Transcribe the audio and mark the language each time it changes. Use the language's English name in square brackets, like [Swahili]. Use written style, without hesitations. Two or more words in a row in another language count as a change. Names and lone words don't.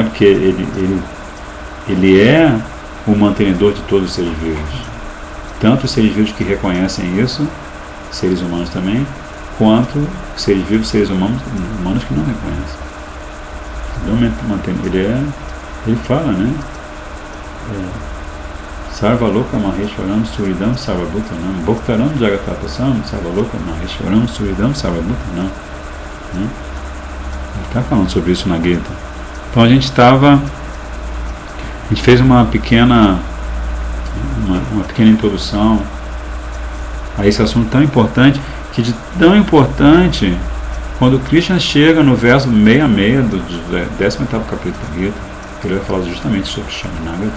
[Portuguese] Porque ele é o mantenedor de todos os seres vivos, tanto os seres vivos que reconhecem isso, seres humanos também, quanto seres vivos, seres humanos que não reconhecem. Ele fala, né? [Sanskrit] सर्वलोक महेश्वरम् सुहृदम् सर्वभूतानाम् भोक्तारम् यज्ञतपसाम् सर्वलोक महेश्वरम् सुहृदम् सर्वभूतानाम्, [Portuguese] né? Ele está falando sobre isso na Gita. Então a gente fez uma pequena introdução a esse assunto tão importante, quando Krishna chega no verso 66 do 18º capítulo da Gita, ele vai falar justamente sobre Sharanagati.